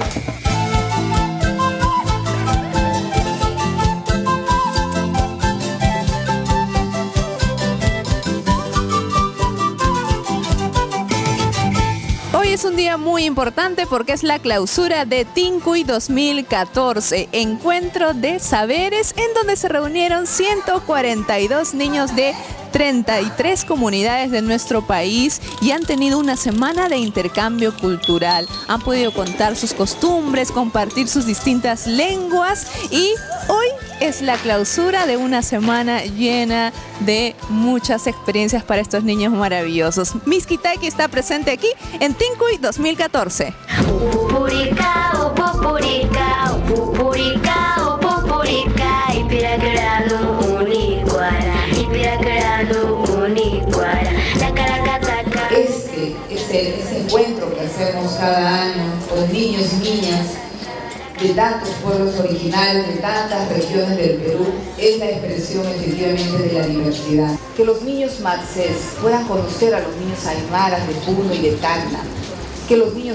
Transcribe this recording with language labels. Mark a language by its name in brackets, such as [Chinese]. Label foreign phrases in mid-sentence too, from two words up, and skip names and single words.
[Spanish] Hoy es un día muy importante porque es la clausura de Tincuy 2014, encuentro de saberes en donde se reunieron 142 niños de 33 comunidades de nuestro país y han tenido una semana de intercambio cultural. Han podido contar sus costumbres, compartir sus distintas lenguas y hoy es la clausura de una semana llena de muchas experiencias para estos niños maravillosos. Miskitaki está presente aquí en Tincuy 2014. Pupuricao, pupuricao, pupuricao, pupuricao, ipiracaralo, unicuara, ipiracaralo, unicuara, la caracataca. Este es ese encuentro que hacemos cada año con niños y niñas de tantos pueblos originales, de tantas regiones del Perú, es la expresión efectivamente de la diversidad. Que los niños matzés puedan conocer a los niños aymaras de Puno y de Tacna, que los niños